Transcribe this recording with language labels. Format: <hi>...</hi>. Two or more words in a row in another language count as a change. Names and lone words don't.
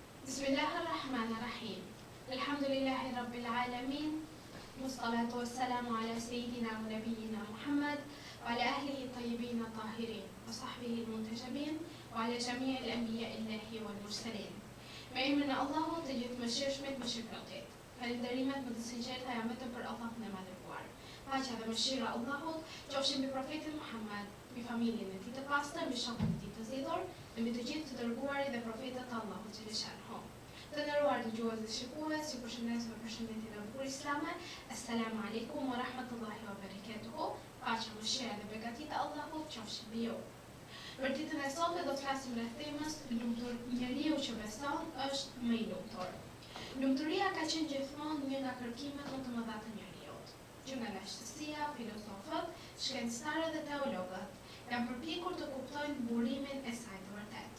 <ar>بسم الله الرحمن الرحيم. الحمد لله رب العالمين. والصلاة والسلام على سيدنا ونبينا محمد وعلى أهله الطيبين الطاهرين وصحبه المنتجبين وعلى جميع الأنبياء الله والمرسلين.</ar> <sq>Me emrin e Allahut të gjithë mëshirshmit, mëshirëplotit. Falënderimet më të sinqerta janë vetëm për Allahun e madhëruar. Paqja dhe mëshira e Allahut qofshin mbi profetin Muhammad, mbi familjen e tij të pastër, mbi shokët e tij të zgjedhur, mbi të gjithë të dërguarit dhe profetët e Allahut xhaleshanhu. Të nderuar dëgjues dhe shikues, ju përshëndes me përshëndetjen e bukur islame.</sq> <ar>السلام عليكم ورحمة الله وبركاته.</ar> <sq>Paqja, mëshira dhe begatia e Allahut qofshin mbi ju. Për ditën e sotme do të flasim rreth temës lumtur. Njeriu që beson është më i lumtur. Lumturia ka qenë gjithmonë një nga kërkimet më të mëdha të njerëzit. Që nga lashtësia, filozofët, shkencëtarët dhe teologët janë përpjekur të kuptojnë burimin e saj të vërtetë.</sq>